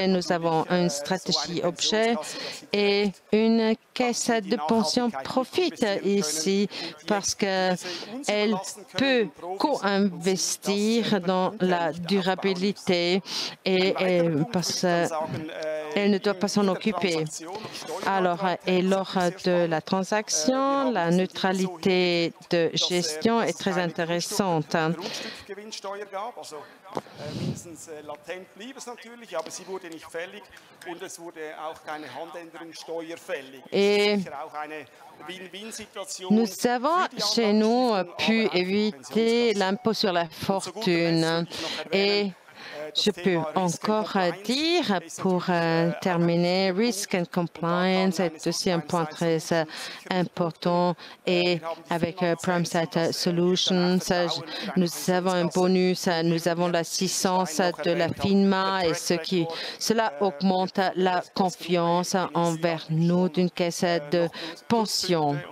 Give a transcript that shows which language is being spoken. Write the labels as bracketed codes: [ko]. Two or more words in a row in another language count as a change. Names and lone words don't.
[fr] Nous avons une stratégie objet et une caisse de pension profite ici parce qu'elle peut co-investir dans la durabilité et parce qu'elle ne doit pas s'en occuper. Alors, et lors de la transaction, la neutralité de gestion est très intéressante. [de] Mindestens latent blieb es natürlich, aber sie wurde nicht fällig und es wurde auch keine Handänderungssteuer fällig. [fr] Et nous avons chez nous pu éviter l'impôt sur la fortune. Et je peux encore dire, pour terminer, [en] risk and compliance [fr] est aussi un point très important. Et avec PrimeSite Solutions, nous avons un bonus, nous avons l'assistance de la FINMA et cela augmente la confiance envers nous d'une caisse de pension.